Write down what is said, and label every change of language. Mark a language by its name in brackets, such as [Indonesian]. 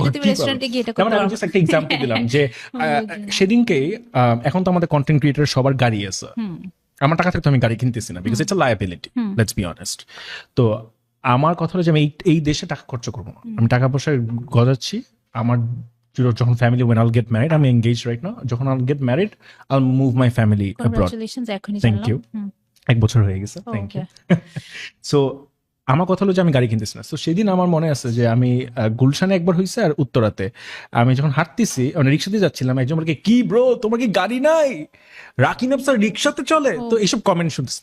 [Bangla] তুমি রেস্টুরেন্টে গিয়ে এটা করতে আমি পারো। জাস্ট একটা এক্সাম্পল দিলাম যে সেদিনকেই এখন তো আমাদের কন্টেন্ট ক্রিয়েটর সবার গাড়ি আছে, আমার টাকা থেকে তো আমি গাড়ি কিনতেছি না, [English] Because it's a liability, let's be honest. [Bangla] তো আমার কথা হলো যে আমি এই দেশে টাকা খরচ করবো না, আমি টাকা পয়সা গজাচ্ছি। আমার যখন family, [English] when I'll get married, আমি engaged right now, যখন I'll get married I'll move my family abroad. Congratulations, এখনই Thank [Bangla] জানলাম। you. 1 বছর হয়ে গেছে, [English] Thank you. [Bangla] সো আমার কথা হলো যে আমি গাড়ি কিনতেছি না। তো সেদিন আমার মনে আছে যে আমি গুলশানে একবার হয়েছে আর উত্তরাতে আমি যখন হাঁটতেছি, মানে রিক্সাতে যাচ্ছিলাম, একজন বলকে কি ব্রো তোমার কি গাড়ি নাই, রাকিন আফসার রিক্সাতে চলে, তো এইসব কমেন্ট শুনতেছি।